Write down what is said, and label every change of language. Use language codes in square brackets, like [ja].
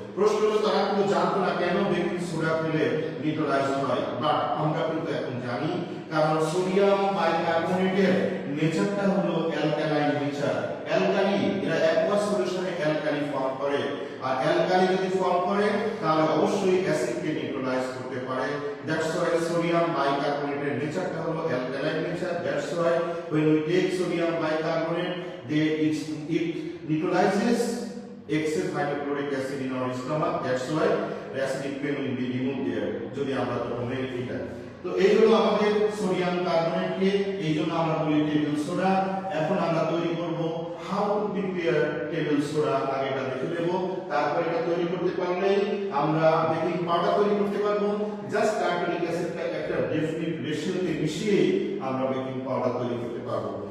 [bn] প্রশ্ন হলো তারা কিন্তু জানতো না কেন বেকিং সোডা খেলে নিউট্রালাইজ হয়, বাট আমরা কিন্তু এখন জানি, কারণ সোডিয়াম বাইকার্বনেটের নেচারটা হলো অ্যালকালাইন নেচার। অ্যালকালি এরা অ্যাকুয়াস সলিউশনে অ্যালকালি ফর্ম করে, আর অ্যালকালি যদি ফর্ম করে তাহলে অবশ্যই অ্যাসিডকে নিউট্রালাইজ করতে পারে। দ্যাটস হোয়াই নেচারটা হলো alkaline nature, [en] that's why when we take sodium bicarbonate it neutralizes excess hydrochloric acid in our stomach, that's why the acidic pain will be removed there [bn] যদি আমরা তো মেনে এটা। তো এই হলো আমাদের সোডিয়াম কার্বনেটকে, এই জন্য আমরা বলি টেবিল সোডা। এখন আমরা তৈরি করব how to prepare table soda, আগে এটা দেখে নেব, তারপর এটা তৈরি করতে পারলে আমরা বেকিং পাউডার তৈরি করতে পারবো। জাস্ট কার্বনিক অ্যাসিডটা একটা ডেফিনিট রেশিওতে মিশিয়ে আমরা বেকিং পাউডার তৈরি করতে পারবো।